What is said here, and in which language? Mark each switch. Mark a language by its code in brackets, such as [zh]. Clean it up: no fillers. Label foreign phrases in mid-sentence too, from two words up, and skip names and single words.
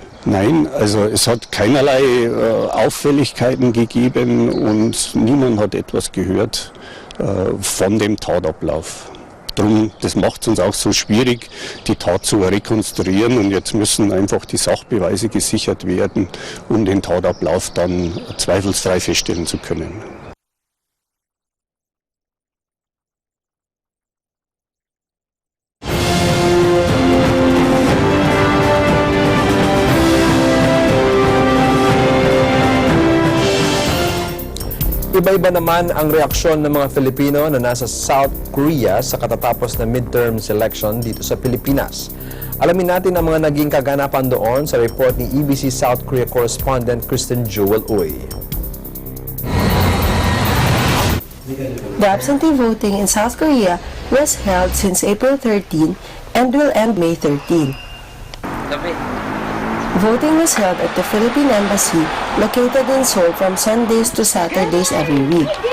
[de] Nein, also es hat keinerlei Auffälligkeiten gegeben und niemand hat etwas gehört von dem Tatablauf. Drum, das macht es uns auch so schwierig, die Tat zu rekonstruieren und jetzt müssen einfach die Sachbeweise gesichert werden, um den Tatablauf dann zweifelsfrei feststellen zu können. [tl] Iba-iba naman ang reaksyon ng mga Filipino na nasa South Korea sa katatapos na [en] midterm election [tl] dito sa Pilipinas. Alamin natin ang mga naging kaganapan doon sa report ni EBC South Korea correspondent Kristen Jewel Uy. [en] The absentee voting in South Korea was held since April 13 and will end May 13. Voting was held at the Philippine Embassy located in Seoul from Sundays to Saturdays every week.